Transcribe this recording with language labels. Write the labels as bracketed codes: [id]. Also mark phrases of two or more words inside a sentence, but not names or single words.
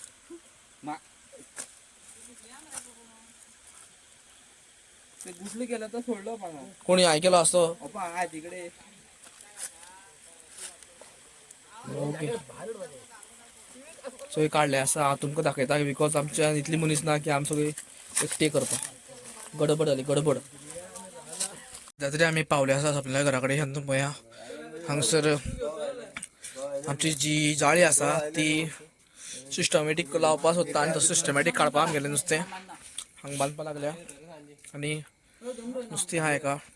[mr] घुसली केलं तर सोडलं पण कोणी ऐकलं असतो तिकडे [en] okay so [kok] हे काढले असं हांव तुमकां दाखयता बिकॉज आमच्या इतली मनीस ना की आमी सगळी एकटे करता गडबड जाली गडबड तरी आमी पावले आसा आपल्या घरा कडेन तेन्ना पळया हांगसर आमची जी जाळी आसा ती सिस्टमॅटीक लावपा सोदता आनी सिस्टमॅटीक काडपा आमगेलें नुस्तें हांगा बांदपा लागल्या आनी नुस्तें आहा एका